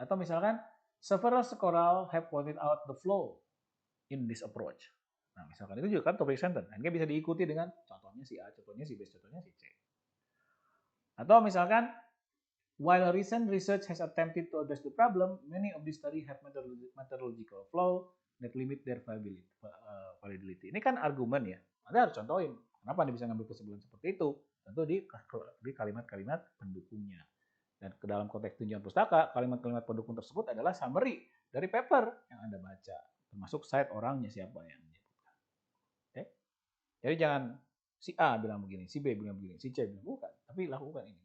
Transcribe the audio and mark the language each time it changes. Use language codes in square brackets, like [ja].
[id] Atau misalkan [en] several scholars have pointed out the flaw in this approach. [id] Nah, misalkan itu juga kan topik sentence. Nah, bisa diikuti dengan contohnya si A, contohnya si B, contohnya si C. Atau misalkan, [en] while recent research has attempted to address the problem, many of these studies have methodological flaw that limit their validity. [id] Ini kan argumen ya. Anda harus contohin. Kenapa Anda bisa ngambil kesimpulan seperti itu? Tentu di kalimat-kalimat pendukungnya. Dan ke dalam konteks tunjangan pustaka, kalimat-kalimat pendukung tersebut adalah summary dari paper yang Anda baca. Termasuk site orangnya siapa yang menyebutkan. Oke? Jadi jangan si A bilang begini, si B bilang begini, si C bilang bukan. Tapi lakukan ini.